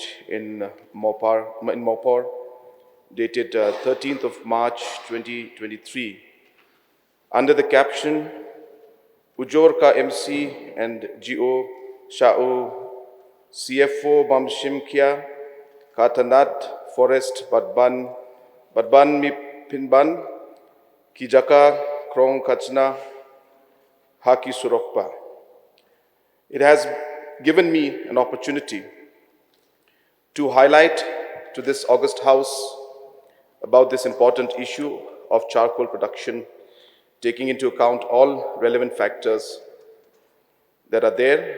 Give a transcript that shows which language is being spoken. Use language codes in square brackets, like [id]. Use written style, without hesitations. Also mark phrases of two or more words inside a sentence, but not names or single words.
[en] in Mopar, dated 13th of March 2023, under the caption, Ujor ka MC and GO Shao CFO Bamshim Kya Katanat Forest Badban Mi Pinban Kijaka Krong Kachna Haki Surokpa. It has given me an opportunity to highlight to this august House about this important issue of charcoal production, taking into account all relevant factors that are there.